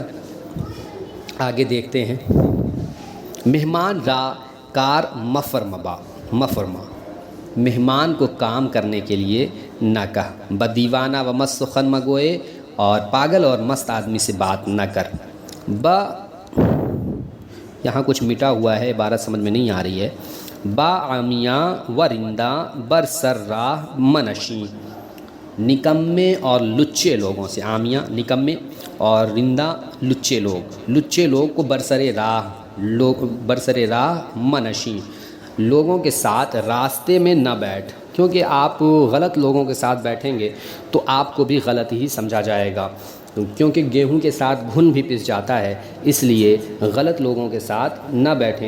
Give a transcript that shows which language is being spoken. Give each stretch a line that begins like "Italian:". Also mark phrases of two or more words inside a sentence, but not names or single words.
Urdu: آگے دیکھتے ہیں،
Persian: مہمان را کار مفرما،
Urdu: مہمان کو کام کرنے کے لیے نہ کہہ۔
Persian: بدیوانہ و مست سخن مگوئے،
Urdu: اور پاگل اور مست آدمی سے بات نہ کر۔ یہاں کچھ مٹا ہوا ہے، عبارت سمجھ میں نہیں آ رہی ہے۔
Persian: با عامیاں و رندہ بر سر راہ منشی،
Urdu: نکمے اور لچے لوگوں سے، عامیاں نکمے اور رندہ لچے لوگ کو
Persian: برسر راہ منشی،
Urdu: لوگوں کے ساتھ راستے میں نہ بیٹھ، کیونکہ آپ غلط لوگوں کے ساتھ بیٹھیں گے تو آپ کو بھی غلط ہی سمجھا جائے گا، کیونکہ گیہوں کے ساتھ گھن بھی پس جاتا ہے، اس لیے غلط لوگوں کے ساتھ نہ بیٹھیں۔